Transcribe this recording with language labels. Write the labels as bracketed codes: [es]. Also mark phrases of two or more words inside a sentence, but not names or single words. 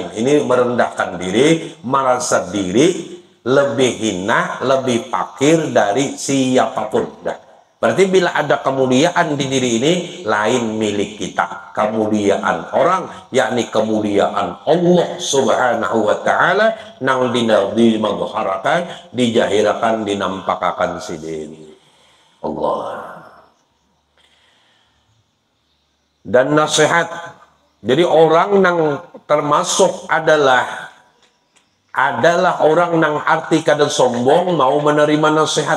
[id] Ini merendahkan diri, merasa diri lebih hina, lebih fakir dari siapapun. [bjn] Dah. Berarti bila ada kemuliaan di diri ini, lain milik kita. [id] Kemuliaan orang, yakni kemuliaan Allah [ar] subhanahu wa ta'ala, [bjn] nang dimagharkan, dijahirakan, dinampakakan sidin. [id] Allah. Dan nasihat. [bjn] Jadi orang yang termasuk adalah orang yang arti kada sombong mau menerima nasihat.